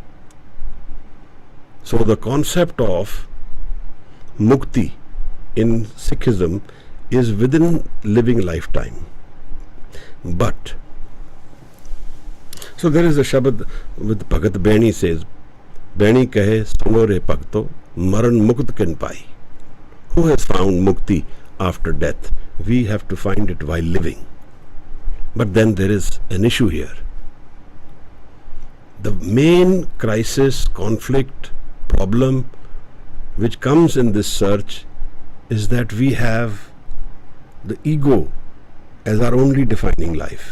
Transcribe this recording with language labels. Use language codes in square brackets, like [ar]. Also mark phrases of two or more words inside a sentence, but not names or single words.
[en] So the concept of mukti in Sikhism is within living lifetime. But, so there is a Shabad with Bhagat Beni says, [pa] ਬੇਣੀ ਕਹੇ ਸੁਨੋ ਰੇ ਭਗਤੋ ਮਰਨ ਮੁਕਤ ਕਿਨ ਪਾਈ. [en] Who has found mukti after death? We have to find it while living. But then there is an issue here. The main crisis, conflict, problem which comes in this search is that we have the ego as our only defining life.